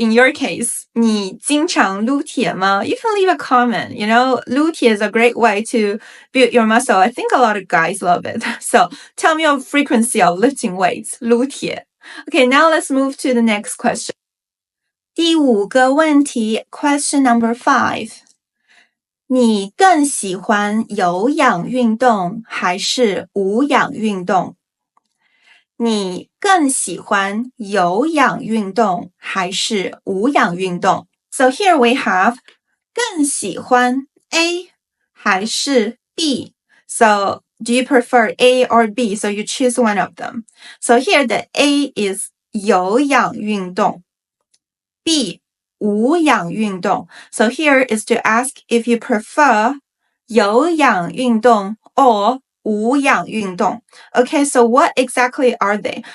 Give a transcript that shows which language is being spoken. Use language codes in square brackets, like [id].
[en] In your case, [zh] 你经常撸铁吗? [en] You can leave a comment. You know, 撸铁 is a great way to build your muscle. I think a lot of guys love it. So tell me your frequency of lifting weights. [zh] 撸铁. [en] Okay, now let's move to the next question. [zh] 第5个问题 [en] Question number 5. [zh] 你更喜欢有氧运动还是无氧运动？你更喜欢有氧运动还是无氧运动？ [en] So here we have [zh] 更喜欢 A 还是 B? [en] So do you prefer A or B? So you choose one of them. So here the A is 有氧运动 B 无氧运动 So here is to ask if you prefer 有氧运动 or 无氧运动 Okay, so what exactly are they?